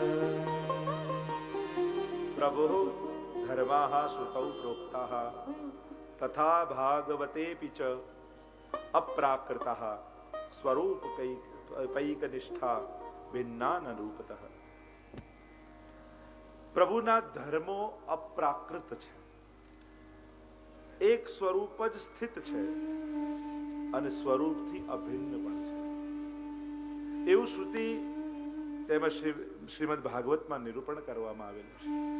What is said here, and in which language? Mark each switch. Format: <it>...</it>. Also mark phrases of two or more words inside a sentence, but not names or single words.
<sa>प्रभु धर्माः श्रुतौ प्रोक्ताः तथा भागवतेऽपि च अप्राकृताः स्वरूपैकनिष्ठा भिन्ना न रूपतः</sa> <gu>પ્રભુના ધર્મો અપ્રાકૃત છે, એક સ્વરૂપ જ સ્થિત છે અને સ્વરૂપથી અભિન્ન પણ છે એવું શ્રુતિ તેમજ શ્રીમદ ભાગવતમાં નિરૂપણ કરવામાં આવેલું છે.</gu>